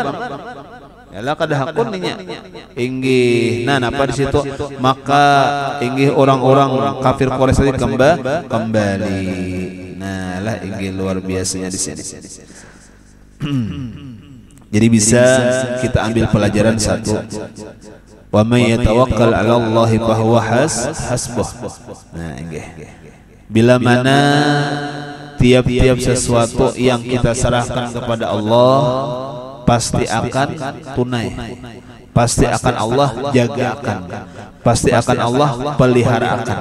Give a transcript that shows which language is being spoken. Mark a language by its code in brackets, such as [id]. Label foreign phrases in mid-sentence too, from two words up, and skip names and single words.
[bjn] Yalah kada hakun nya. Inggih. Nah, napa di situ? Maka inggih orang-orang kafir Quraisy kembali. Nah, lah inggih luar biasanya di sini. Jadi bisa kita ambil pelajaran satu. [ar] ومن يتوكل على الله فهو حسبه. [bjn] Nah, inggih. Bila mana tiap-tiap sesuatu yang kita serahkan kepada Allah pasti akan tunai, pasti akan Allah jagakan, pasti akan Allah peliharakan.